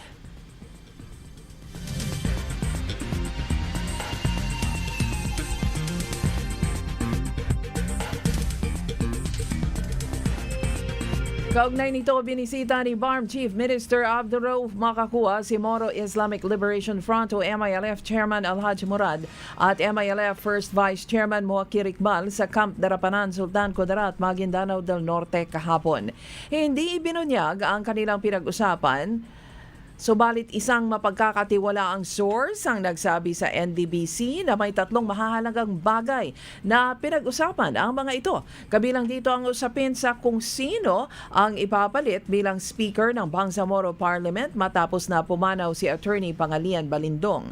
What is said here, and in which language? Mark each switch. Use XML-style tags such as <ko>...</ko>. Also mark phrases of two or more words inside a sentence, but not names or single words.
<tl>Kaugnay nito, binisita ni BARM Chief Minister Abdul Rauf Makakua si Moro Islamic Liberation Front o MILF Chairman Alhaji Murad at MILF First Vice Chairman Muakir Iqbal sa Camp Darapanan, Sultan Kudarat, Maguindanao del Norte kahapon. Hindi ibinunyag ang kanilang pinag-usapan, subalit isang mapagkakatiwalaang source ang nagsabi sa NDBC na may tatlong mahahalagang bagay na pinag-usapan ang mga ito. Kabilang dito ang usapin sa kung sino ang ipapalit bilang Speaker ng Bangsamoro Parliament matapos na pumanaw si Attorney Pangalian Balindong.</tl>